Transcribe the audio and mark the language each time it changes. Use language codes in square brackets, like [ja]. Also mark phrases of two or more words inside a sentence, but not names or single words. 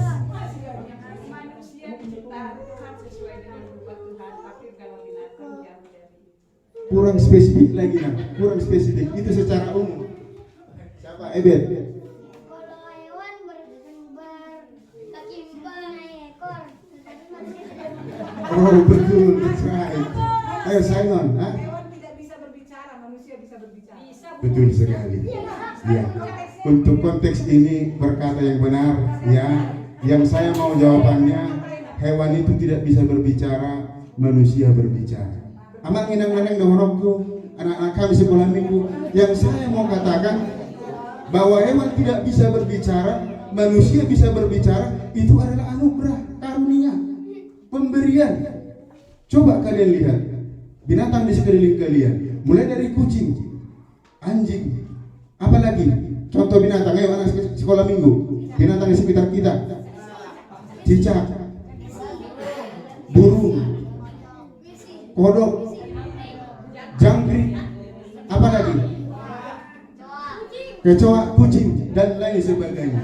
[id] Manusia diciptakan sesuai dengan rupa Tuhan, tapi kalau binatang jauh dari. Kurang spesifik lagi nah, kurang spesifik. Itu secara umum. Siapa? Ebet. Kalau hewan berkaki 4 ekor, tetapi manusia tidak. Oh betul, [en] that's right. [id] Ayo Simon, Hewan tidak bisa berbicara, manusia bisa berbicara. betul sekali. Ya, untuk konteks ini berkata yang benar ya. Yang saya mau jawabannya, hewan itu tidak bisa berbicara, manusia berbicara. [bbc] Amak nginang-nginang dohorokku, [id] anak-anak kami sekolah minggu. Yang saya mau katakan bahwa hewan tidak bisa berbicara, manusia bisa berbicara, itu adalah anugerah, karunia, pemberian. Coba kalian lihat binatang di sekeliling kalian, mulai dari kucing, anjing, apalagi contoh binatang, ayo anak sekolah minggu, binatang di sekitar kita, cicak, burung, kodok, jangkrik, apalagi kecoa, kucing, dan lain sebagainya.